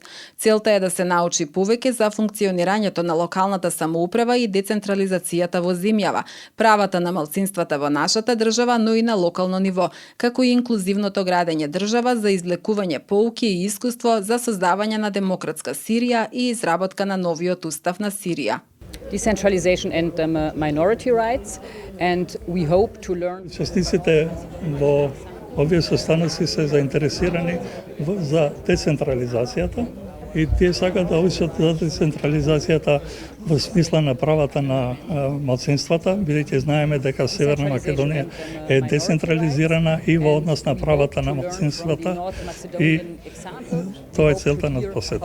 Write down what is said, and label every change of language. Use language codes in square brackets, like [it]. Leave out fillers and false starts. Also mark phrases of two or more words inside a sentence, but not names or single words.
[mk] Целта е да се научи повеќе за функционирањето на локалната самоуправа и децентрализацијата во земјава, правата на малцинствата во нашата држава, но и на локално ниво, како и инклузивното градење држава за извлекување поуки и искуство за создавање на демократска Сирија и изработка на новиот устав на Сирија. [en] Decentralization and minority rights, and we hope to learn. [mk] Учесниците во овие состаноци се заинтересирани за децентрализацијата и тие сакаат да учат за децентрализацијата во смисла на правата на малцинствата, бидејќи знаеме дека Северна Македонија е децентрализирана и во однос на правата на малцинствата, и тоа е целта на посета.